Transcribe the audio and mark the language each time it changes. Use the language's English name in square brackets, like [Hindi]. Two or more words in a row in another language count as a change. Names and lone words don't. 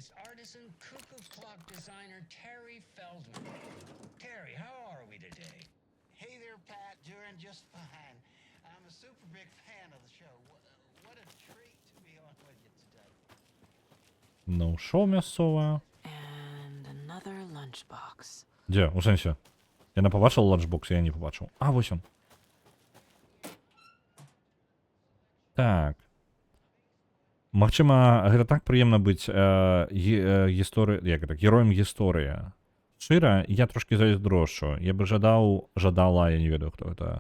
[Belarusian] Ну, шоу мясцовае. [English] And another lunchbox. [Belarusian] Дзе? У сэнсе? Яна пабачыла ланчбокс, я не пабачыў. А, вось ён. Так. Магчыма, гэта так прыемна быць героем гісторыі. Шчыра, я трошкі зайздрошчу. Я бы жадала, я не ведаю, хто гэта.